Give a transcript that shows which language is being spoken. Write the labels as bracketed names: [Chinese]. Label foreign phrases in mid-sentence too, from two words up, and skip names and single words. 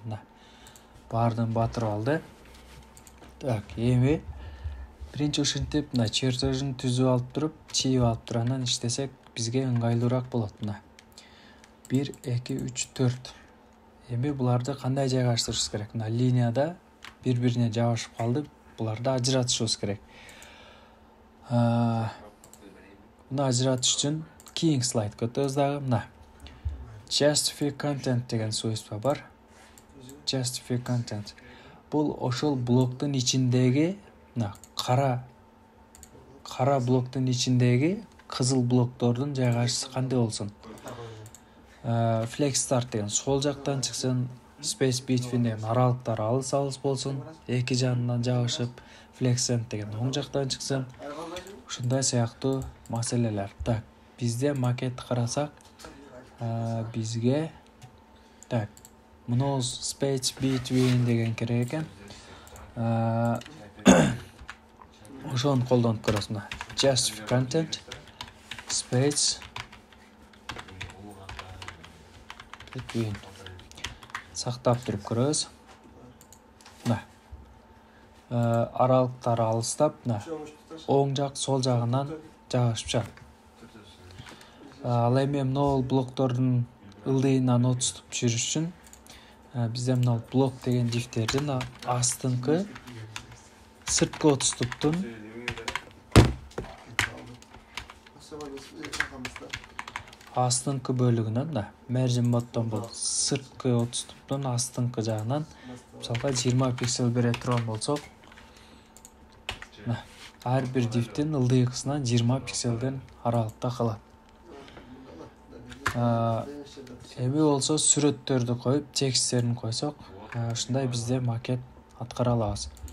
[Kyrgyz] Баардыгын батырып алды. Эми биринчи ушинтип мына чертежин түзүп алып туруп, чийип алып турандан иштесек бизге ыңгайлуураак болот. 1, 2, 3, 4. Эми буларды кандай жайгаштырышыбыз керек? Мына линияда бири-бирине жабышып калды. Буларды ажыратышыбыз керек. Мына ажыратыш үчүн кийинки слайдка өтөбүз дагы. Мына [English] justify content [Kyrgyz] деген свойство бар. [English] Justify content. [Kyrgyz] Бул ошол блоктун ичиндеги мына кара блоктун ичиндеги кызыл блоктордун жайгашысы кандай болсун? [English] Flex start [Kyrgyz] деген сол жактан чыксын, [English] space between [Kyrgyz] деген аралыктар алыс болсун, эки жанынан жабышып, [English] flex end [Kyrgyz] деген оң жактан чыксын. Ушундай сыяктуу маселелер. Так, бизде макетти карасак, бизге так, мына [English] space between [Kyrgyz] деген керек экен. Ошону колдонуп көрөбүз. Мына [English] justify content space between [Kyrgyz] сактап туруп көрөбүз. Мына аралыктары алыстап, мына оң жак, сол жагынан жабышып чыгат. Ал эми мына блоктордун ылдыйынан отуступ жүрүш үчүн бизде мына блок деген дифтердин астыңкы сырткы отуступтун астыңкы бөлүгүнөн мына [English] margin bottom [Kyrgyz] бул сырткы отуступтун астыңкы жагынан мисалга 20 пиксель бере турган болсок, ар бир дифтин ылдыйкысынан 20 пикселден аралыкта калат. Эми болсо сүрөттөрдү коюп, тексттерин койсок, ушундай бизде макет аткара алабыз.